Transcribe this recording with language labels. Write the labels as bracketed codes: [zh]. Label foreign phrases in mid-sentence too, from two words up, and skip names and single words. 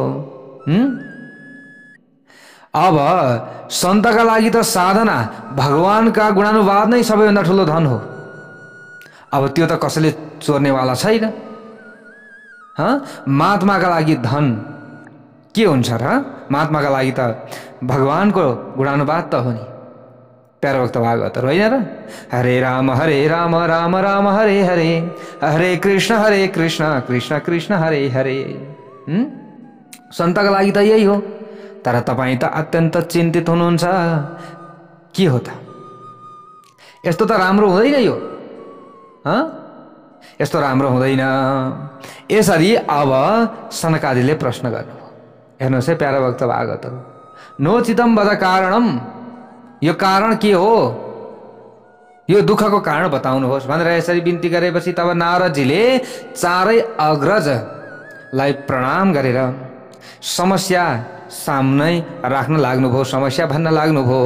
[ne] अब सन्तका लागि त साधना, भगवानका गुणानुवाद नै सबैभन्दा ठुलो धन हो। अब त्यो त कसैले चोर्नेवाला छैन। महात्माका लागि धन के हुन्छ र? महात्माका लागि त भगवानको गुणानुवाद त हो नि। प्यारो भक्त भागवत होइन र? [sa] हरे राम राम राम हरे हरे, हरे कृष्ण कृष्ण कृष्ण हरे हरे। [ne] सन्तका लागि त यही हो। तर तपाईँ त अत्यन्त चिन्तित हुनुहुन्छ। के हो त? यस्तो त राम्रो हुँदैन यो। यस्तो राम्रो हुँदैन। यसरी अब सनकादिले प्रश्न गर्नुभयो। हेर्नुहोस् है प्यारा भक्त भागवतहरू, [sa] नोचितम वद कारणम, [ne] यो कारण के हो? यो दुःखको कारण बताउनुहोस् भनेर यसरी बिन्ती गरेपछि तब नारदजीले चारै अग्रजलाई प्रणाम गरेर समस्या सामने राख्न लाग्नुभयो, समस्या भन्न लाग्नुभयो।